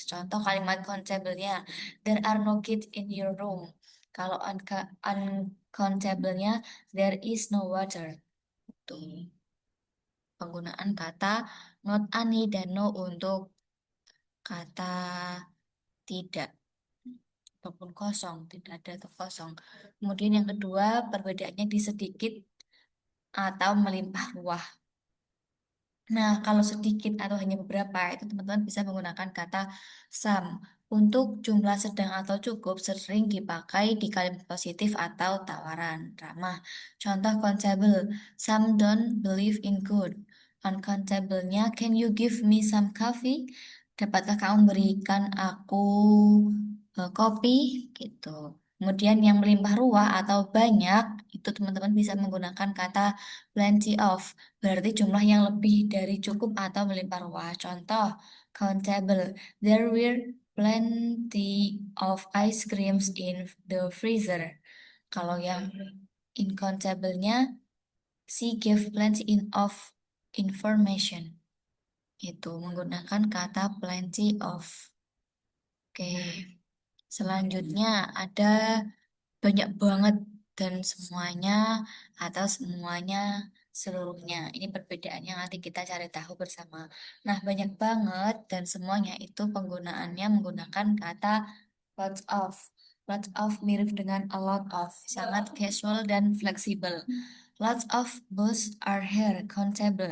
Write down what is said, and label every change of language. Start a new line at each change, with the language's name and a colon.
Indonesian: Contoh kalimat countable-nya,
English: there are no kids in your room.
Indonesian: Kalau uncountable-nya,
English: there is no water.
Indonesian: Tuh. Penggunaan kata not any dan no untuk kata tidak ataupun kosong, tidak ada atau kosong. Kemudian yang kedua, perbedaannya di sedikit atau melimpah ruah. Nah, kalau sedikit atau hanya beberapa, itu teman-teman bisa menggunakan kata some. Untuk jumlah sedang atau cukup sering dipakai di kalimat positif atau tawaran ramah. Contoh
English: countable, some don't believe in good. Uncountable-nya, can you give me some coffee?
Indonesian: Dapatkah kamu berikan aku kopi? Gitu. Kemudian yang melimpah ruah atau banyak, itu teman-teman bisa menggunakan kata plenty of. Berarti jumlah yang lebih dari cukup atau melimpah ruah. Contoh, countable.
English: There were plenty of ice creams in the freezer.
Indonesian: Kalau yang incontable-nya,
English: she gave plenty of information.
Indonesian: Itu menggunakan kata plenty of. Oke, selanjutnya ada banyak banget dan semuanya atau semuanya seluruhnya. Ini perbedaannya nanti kita cari tahu bersama. Nah, banyak banget dan semuanya itu penggunaannya menggunakan kata lots of. Lots of mirip dengan a lot of, sangat casual dan fleksibel.
English: Lots of books are here, countable.